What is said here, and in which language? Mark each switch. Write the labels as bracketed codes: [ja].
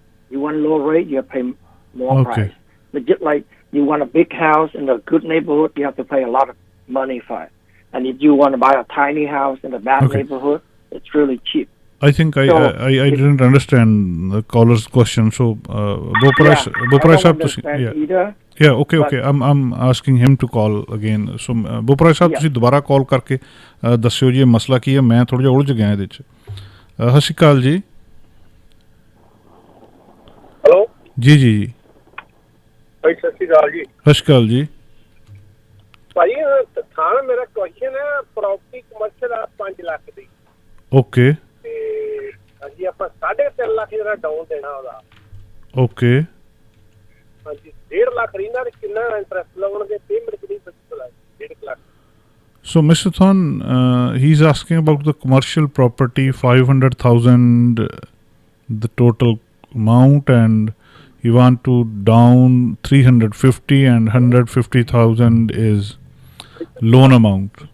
[en] You want low rate, you have to pay more price. But just like you want a big house in a good neighborhood, you have to pay a lot of money for it. And if you want to buy a tiny house in a bad neighborhood, it's really cheap. I think I didn't understand the caller's question. So Bopara Sahab, yeah, okay. I'm asking him to call again. [pa] So Bopara Sahab, ਤੁਸੀਂ ਦੁਬਾਰਾ ਕਾਲ ਕਰਕੇ ਦੱਸਿਓ ਜੀ ਇਹ ਮਸਲਾ ਕੀ ਹੈ। ਮੈਂ ਥੋੜਾ ਜਿਹਾ ਉਲਝ ਗਿਆ ਇਹਦੇ ਚ। ਸਤਿ ਸ਼੍ਰੀ ਅਕਾਲ ਜੀ। ਹੈਲੋ। ਜੀ ਜੀ ਜੀ। ਭਾਈ ਸਤਿ ਸ਼੍ਰੀ ਅਕਾਲ ਜੀ। ਸਤਿ ਸ਼੍ਰੀ ਅਕਾਲ ਜੀ। ਭਾਈ ਥਾਣਾ ਮੇਰਾ ਕੁਐਸਚਨ ਹੈ, ਪ੍ਰਾਪਰਟੀ ਕਮਰਸ਼ੀਅਲ ਆ 5 ਲੱਖ ਦੀ ਓਕੇ ਤੇ ਹਾਂਜੀ ਆਪਾਂ 3.5 ਲੱਖ ਜਿਹੜਾ ਡਾਊਨ ਦੇਣਾ ਉਹਦਾ। ਓਕੇ ਹਾਂਜੀ 1.5 ਲੱਖ ਰਹਿੰਦਾ ਤੇ ਕਿੰਨਾ ਇੰਟਰਸਟ ਲਾਉਣਗੇ, ਪੇਮੈਂਟ ਕਿੰਨੀ ਬਚੀ 1.5 lakh. [en] So, Mr. Thon, he's asking about the commercial property, 500,000, the total amount, and he want to down 350 and 150,000 is loan amount.